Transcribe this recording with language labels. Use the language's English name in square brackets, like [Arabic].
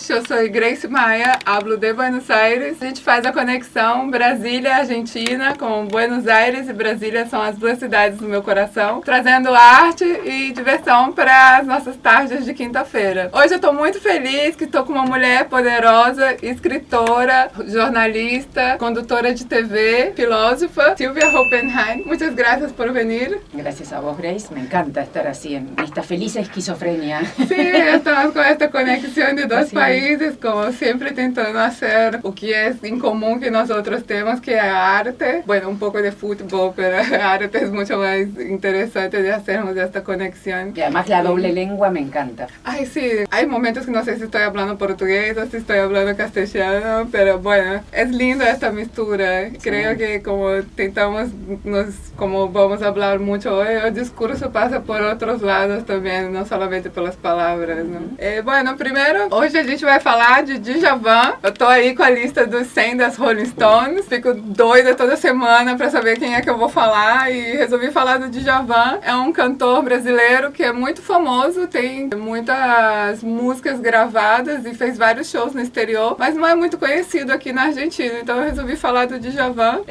[Portuguese] Eu sou Grace Maia, [Spanish] hablo de Buenos Aires. [Portuguese] A gente faz a conexão Brasília-Argentina com Buenos Aires e Brasília são as duas cidades do meu coração, trazendo arte e diversão para as nossas tardes de quinta-feira. Hoje eu estou muito feliz que estou com uma mulher poderosa, escritora, jornalista, condutora de TV, filósofa, Silvia Oppenheim. [Spanish] Muchas gracias por venir. Gracias a vos, Grace. Me encanta estar así en esta feliz esquizofrenia. Sí, estamos con esta conexión de dos países, como siempre tentando hacer o que es en común que nosotros tenemos, que es arte. Bueno, un poco de fútbol, pero arte es mucho más interesante de hacernos esta conexión. Y además la doble lengua me encanta. Ay, sí, hay momentos que no sé si estoy hablando portugués o si estoy hablando castellano, pero bueno, es linda esta mistura. Sí. Creo que como tentamos, como vamos a hablar mucho hoy, el discurso pasa por otros lados también, no solamente [Portuguese] pelas palavras, né? Bueno, primeiro, hoje a gente vai falar de Djavan. Eu tô aí com a lista dos 100 das Rolling Stones. Fico doida toda semana pra saber quem é que eu vou falar e resolvi falar do Djavan. É um cantor brasileiro que é muito famoso, tem muitas músicas gravadas e fez vários shows no exterior, mas não é muito conhecido aqui na Argentina, então eu resolvi falar do Djavan.